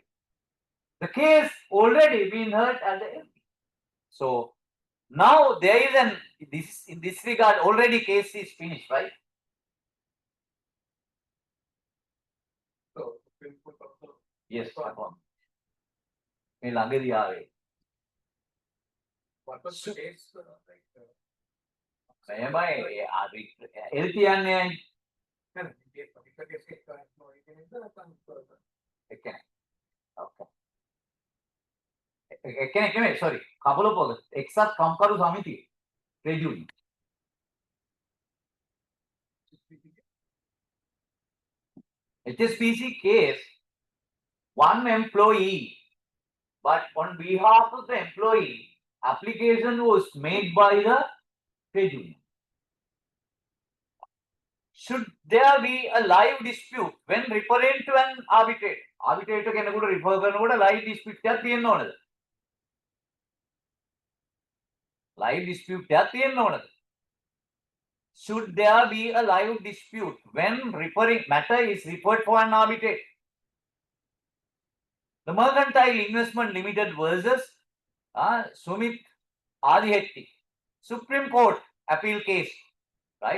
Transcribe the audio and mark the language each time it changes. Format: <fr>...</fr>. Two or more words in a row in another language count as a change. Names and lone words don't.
<en>The case already been heard at the LT. So now there is in this regard already case is finished, right? So, Supreme Court also. Yes, may</en> <si>ළඟදී ආවේ.</si> <en>What was the case?</en> <si>මෙහෙමයි LT යන්නේ Okay.</si> <en>Sorry, couple of others.</en> <si>එක්සත් කම්කරු සමිතිය</si> <en>trade union. HSBC case, one employee, but on behalf of the employee, application was made by the trade union. Should there be a live dispute when referring to an arbitrator?</en> <si>Arbitrator කෙනෙකුට refer කරනකොට</si> <en>live dispute</en> <si>එකක් තියෙන්න ඕනද?</si> <en>Live dispute</en> <si>එකක් තියෙන්න ඕනද?</si> <en>Should there be a live dispute when referring matter is referred for an arbitrator? The Mercantile Investment Limited versus Sumit Adihetti Supreme Court appeal case, right?</en>